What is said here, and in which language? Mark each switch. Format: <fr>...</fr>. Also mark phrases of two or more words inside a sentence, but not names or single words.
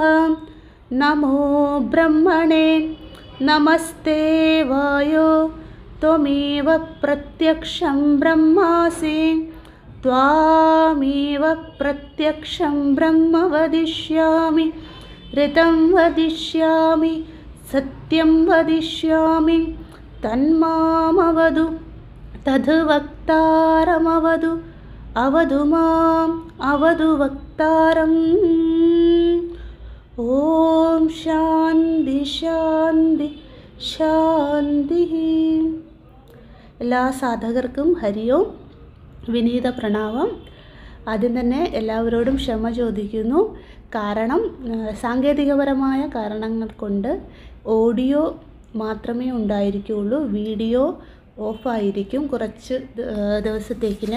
<sa>नमो ब्रह्मणे नमस्ते वायो त्वमेव प्रत्यक्षं ब्रह्मासि त्वामेव प्रत्यक्षं ब्रह्म वदिष्यामि ऋतं वदिष्यामि सत्यं वदिष्यामि तन्मामवदु तद्वक्तारमवदु अवदु माम् अवदु वक्तारम्। ओम शांति शांति शांति।</sa> <ml>എല്ലാ സാധകർക്കും ഹരിയോം വിനീത പ്രണാമം. ആദ്യം തന്നെ എല്ലാവരോടും ക്ഷമ ചോദിക്കുന്നു. കാരണം സാങ്കേതികപരമായ കാരണങ്ങൾ കൊണ്ട് ഓഡിയോ മാത്രമേ ഉണ്ടായിരിക്കുകയുള്ളൂ, വീഡിയോ ഓഫായിരിക്കും കുറച്ച് ദിവസത്തേക്കിന്.</ml>